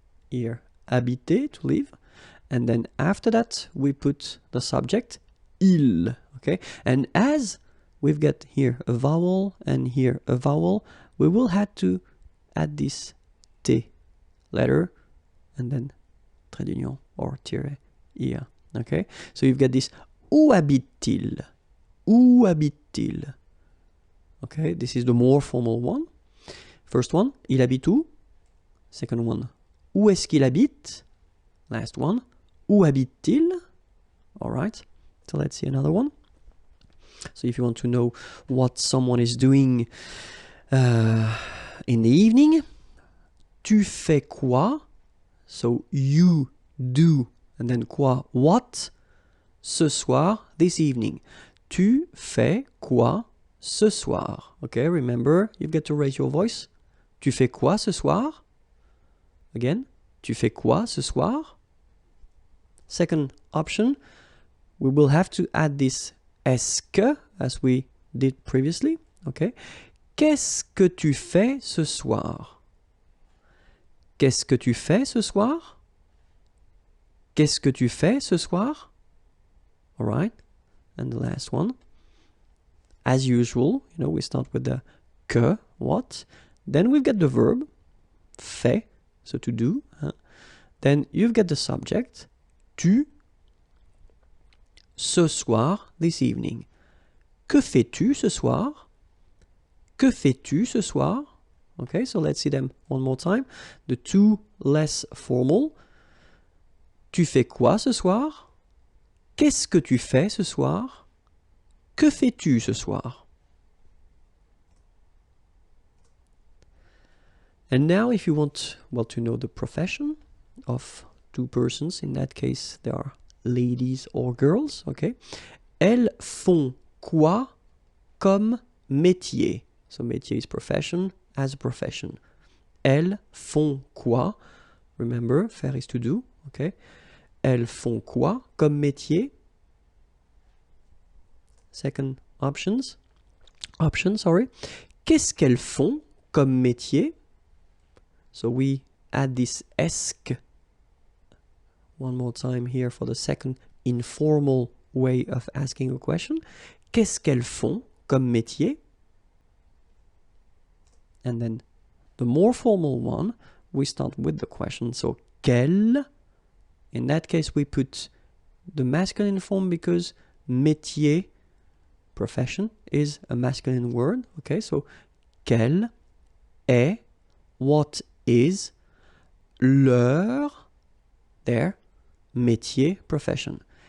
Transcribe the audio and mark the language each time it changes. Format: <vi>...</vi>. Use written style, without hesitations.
<en>Here, habiter, to live. And then after that, we put the subject, il, okay? And as we've got here a vowel and here a vowel, we will have to add this T letter and then trait d'union or tiret here, okay? So you've got this,</en> <fr>où habite-t-il? Où habite-t-il?</fr> <en>Okay, this is the more formal one. First one,</en> <fr>il habite où?</fr> <en>Second one,</en> <fr>où est-ce qu'il habite? Last one, où habite-t-il?</fr> <en>All right, so let's see another one. So if you want to know what someone is doing in the evening,</en> <fr>tu fais quoi?</fr> <en>So you do, and then quoi? What?</en> <fr>Ce soir,</fr> <en>this evening.</en> <fr>Tu fais quoi ce soir?</fr> <en>Okay, remember, you've got to raise your voice.</en> <fr>Tu fais quoi ce soir? Again, tu fais quoi ce soir?</fr> <en>Second option, we will have to add this est-ce que, as we did previously, okay?</en> <fr>Qu'est-ce que tu fais ce soir? Qu'est-ce que tu fais ce soir? Qu'est-ce que tu fais ce soir?</fr> <en>All right, and the last one, as usual, you know, we start with the que, what, then we've got the verb, fait, so to do, then you've got the subject,</en> <fr>tu, ce soir,</fr> <en>this evening.</en> <fr>Que fais-tu ce soir? Que fais-tu ce soir?</fr> <en>Okay, so let's see them one more time. The two less formal.</en> <fr>Tu fais quoi ce soir? Qu'est-ce que tu fais ce soir? Que fais-tu ce soir?</fr> <en>And now if you want, well, to know the profession of two persons, in that case they are ladies or girls, okay?</en> <fr>Elles font quoi comme métier?</fr> <en>So métier is profession, as a profession.</en> <fr>Elles font quoi?</fr> <en>Remember, faire is to do, okay?</en> <fr>Elles font quoi comme métier?</fr> <en>Second option, sorry.</en> <fr>Qu'est-ce qu'elles font comme métier?</fr> <en>So we add this esque one more time here for the second informal way of asking a question.</en> <fr>Qu'est-ce qu'elles font comme métier?</fr> <en>And then the more formal one, we start with the question. So quelle, in that case we put the masculine form because métier, profession, is a masculine word. Okay, so</en> <fr>quelle est,</fr> <en>what is, leur, their métier, profession.</en>